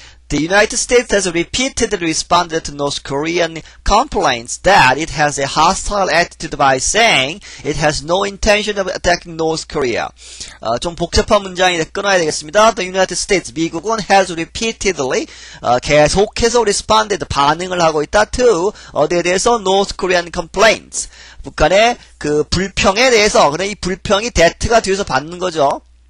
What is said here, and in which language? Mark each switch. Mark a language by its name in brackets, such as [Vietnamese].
[English] The United States has repeatedly responded to North Korean complaints that it has a hostile attitude by saying it has no intention of attacking North Korea. [Korean] 좀 복잡한 문장이 끊어야 되겠습니다. [English] The United States, [Korean] 미국은 [English] has repeatedly, [Korean] 계속해서 responded, 반응을 하고 있다. to, 어디에 대해서? [English] North Korean complaints. [Korean] 북한의 불평에 대해서. 근데 이 불평이 that가 뒤에서 받는 거죠.